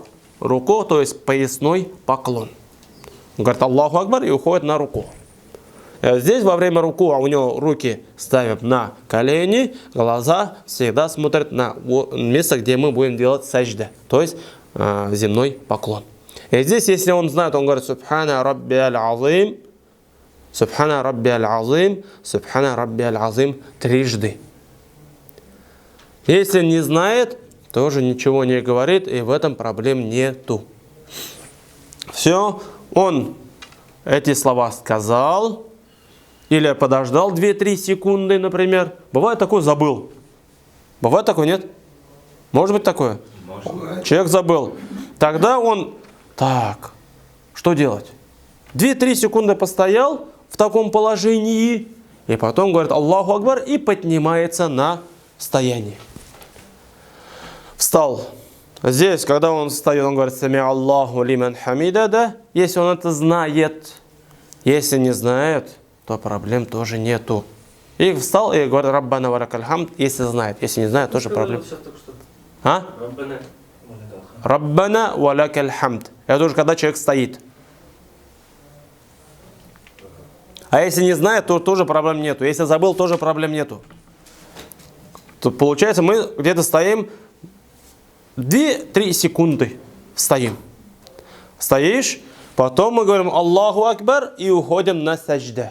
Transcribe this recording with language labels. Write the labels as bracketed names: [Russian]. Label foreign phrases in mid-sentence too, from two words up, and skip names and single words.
[Russian] Руку, то есть поясной поклон. Он говорит [Arabic] الله أكبر [Russian] и уходит на руку. Здесь во время руку у него руки ставят на колени, глаза всегда смотрят на место, где мы будем делать саджда, то есть земной поклон. И здесь, если он знает, он говорит [Arabic] سبحان ربي العظيم، سبحان ربي العظيم، سبحان ربي العظيم трижды. [Russian] Если не знает, тоже ничего не говорит, и в этом проблем нету. Все, он эти слова сказал, или подождал 2-3 секунды, например. Бывает такое, забыл. Бывает такое, нет? Может быть такое? Может. Человек забыл. Тогда он, так, что делать? 2-3 секунды постоял в таком положении, и потом говорит [Arabic] الله أكبر [Russian] и поднимается на стояние. Встал. Здесь, когда он встает, он говорит [Arabic] سمع الله لمن حمده, [Russian] да? Если он это знает. Если не знает, то проблем тоже нету. И встал и говорит [Arabic] ربنا ولك الحمد, [Russian] если знает. Если не знает, тоже проблем. А? [Arabic] ربنا ولك الحمد. [Russian] Это уже когда человек стоит. А если не знает, то тоже проблем нету. Если забыл, тоже проблем нету. Тут получается, мы где-то стоим 2-3 секунды. Стоим. Стоишь, потом мы говорим [Arabic] الله أكبر [Russian] и уходим на саджда.